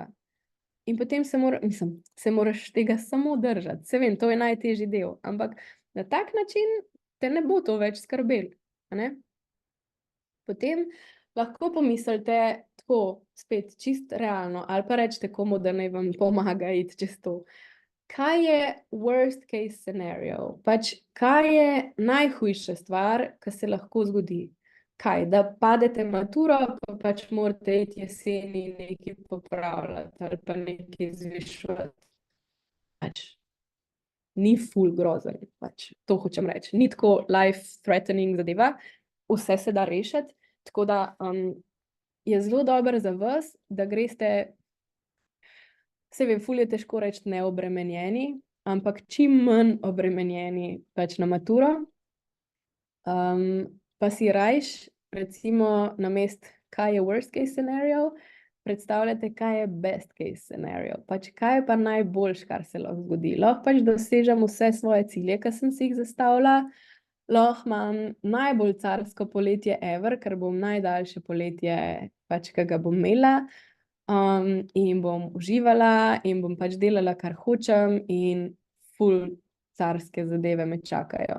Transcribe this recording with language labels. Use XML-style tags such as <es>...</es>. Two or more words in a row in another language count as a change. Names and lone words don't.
<sl>In potem se moraš tega samo držati. Se vem, to je najtežji del, ampak na tak način te ne bo to več skrbelo, a ne? Potem lahko pomislite tako, spet čist realno, ali pa rečete komu, da naj vam pomaga iti čez to. Kaj je</sl> <en>worst case scenario?</en> <sl>Pač, kaj je najhujša stvar, ki se lahko zgodi? Kaj, da padete maturo, pa pač morate iti jeseni nekaj popravljati ali pa nekaj zvišati. Pač, ni ful grozen, pač, to hočem reči. Ni tako life-threatening zadeva, vse se da rešiti, tako da je zelo dobro za vas, da greste, se vem, ful je težko reči neobremenjeni, ampak čim manj obremenjeni pač na maturo. Pa si rajš, recimo, namesto kaj je</sl> <en>worst case scenario,</en> <sl>predstavljate, kaj je</sl> <en>best case scenario.</en> <sl>Pač, kaj je pa najboljš, kar se lahko zgodi. Lahko pač dosežem vse svoje cilje, ki sem si jih zastavila, lahko imam najbolj carsko poletje ever, ker bom najdaljše poletje, pač, ki ga bom imela, in bom uživala in bom pač delala, kar hočem in ful carske zadeve me čakajo.</sl>